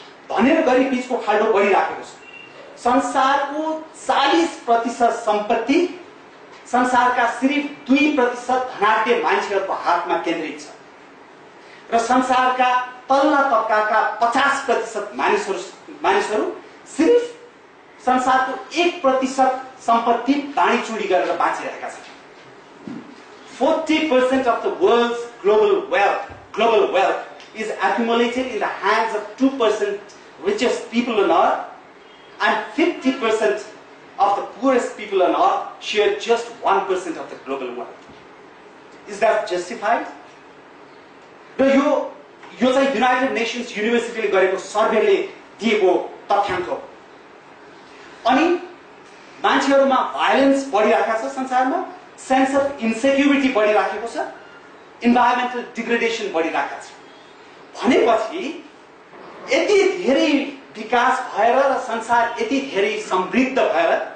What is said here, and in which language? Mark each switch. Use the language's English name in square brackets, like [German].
[Nepali] धनी र गरिब बीचको खाल्डो बढिराखेको छ। संसारको 40% सम्पत्ति संसारका सिर्फ 2% धनाढ्य मान्छेहरूको हातमा केन्द्रित छ। र संसारका तल्ला तबकाका 50% मानिसहरू सिर्फ संसारको 1% सम्पत्ति बाँडीचुँडी गरेर बाँचिरहेका छन्। [English] 40% of the world's global wealth is accumulated in the hands of 2% richest people on earth, and 50% of the poorest people on earth share just 1% of the global wealth. Is that justified? [Nepali] र यो चाहिँ United nations युनिभर्सिटीले गरेको सर्भेले दिएको तथ्याङ्क हो। अनि मान्छेहरूमा violence बढिरहेको छ संसारमा, [English] sense of insecurity [Nepali] बढिरहेको छ, [English] environmental degradation [Nepali] बढिरहेको छ भनेपछि यति धेरै विकास भएर र संसार यति धेरै समृद्ध भएर